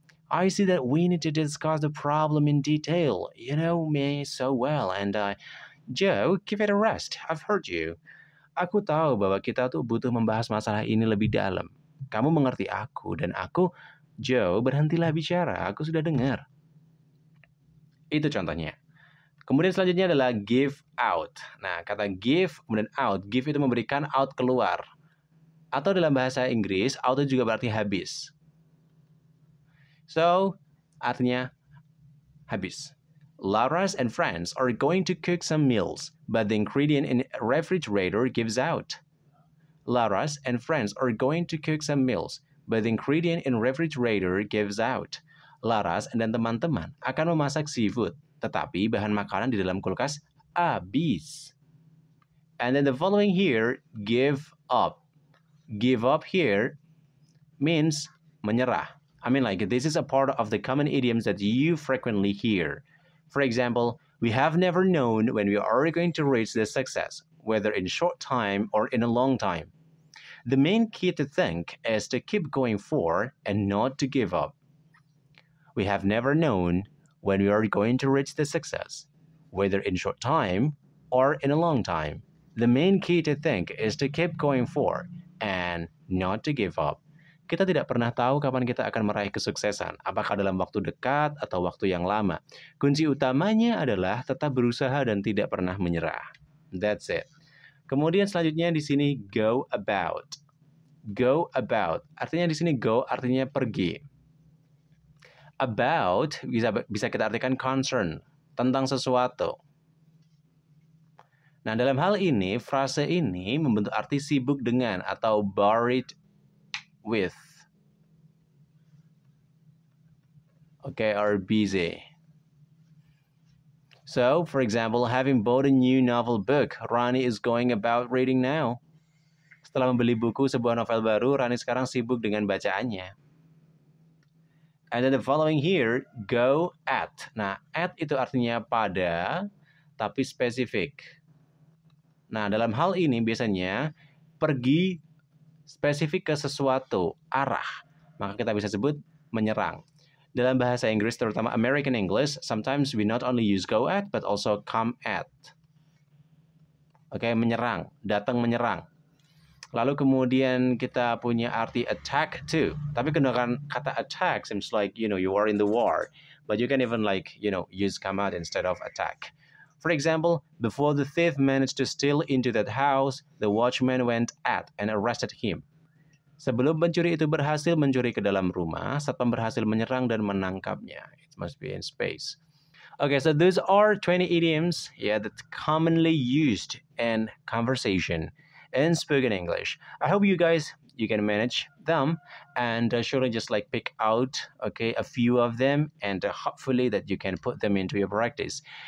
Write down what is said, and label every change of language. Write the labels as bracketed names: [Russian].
[English] I see that we need to discuss the problem in detail. You know me so well, and Joe, give it a rest. I've heard you. [Indonesian] Aku tahu bahwa kita tuh butuh membahas masalah ini lebih dalam. Kamu mengerti aku, dan aku, Joe, berhentilah bicara. Aku sudah dengar. Itu contohnya. Kemudian selanjutnya adalah give out. Nah, kata give kemudian out. Give itu memberikan, out keluar. Atau dalam bahasa Inggris, out itu juga berarti habis. So, artinya habis. [English] Laura's and friends are going to cook some meals, but the ingredient in refrigerator gives out. Laura's and friends are going to cook some meals, but the ingredient in refrigerator gives out. [Indonesian] Laras dan teman-teman akan memasak seafood, tetapi bahan makanan di dalam kulkas habis. [English] And then the following here, give up. Give up here means menyerah. I mean, like, this is a part of the common idioms that you frequently hear. For example, we have never known when we are going to reach this success, whether in short time or in a long time. The main key to think is to keep going forward and not to give up. We have never known when we are going to reach the success, whether in short time or in a long time. The main key to think is to keep going forward and not to give up. [Indonesian] Kita tidak pernah tahu kapan kita akan meraih kesuksesan, apakah dalam waktu dekat atau waktu yang lama. Kunci utamanya adalah tetap berusaha dan tidak pernah menyerah. [English] That's it. [Indonesian] Kemudian selanjutnya di sini [English] go about. Go about. [Indonesian] Artinya di sini go artinya pergi. About bisa kita artikan concern, tentang sesuatu. Nah, dalam hal ini, frase ini membentuk arti sibuk dengan atau [English] buried with. Okay, or busy. So, for example, having bought a new novel book, Rani is going about reading now. [Indonesian] Setelah membeli buku sebuah novel baru, Rani sekarang sibuk dengan bacaannya. [English] And then the following here, go at. [Indonesian] Nah, at itu artinya pada, tapi spesifik. Nah, dalam hal ini biasanya pergi spesifik ke sesuatu, arah. Maka kita bisa sebut menyerang. Dalam bahasa Inggris, terutama [English] American English, sometimes we not only use go at, but also come at. [Indonesian] Oke, menyerang, datang menyerang. Lalu kemudian kita punya arti attack too. Tapi kedengaran kata [English] attack seems like, you are in the war. But you can even use come out instead of attack. For example, before the thief managed to steal into that house, the watchman went at and arrested him. [Indonesian] Sebelum pencuri itu berhasil mencuri ke dalam rumah, satpam berhasil menyerang dan menangkapnya. [English] It must be in space. Okay, so those are 20 idioms that's commonly used in conversation in spoken English. I hope you can manage them and surely just pick out a few of them and hopefully that you can put them into your practice.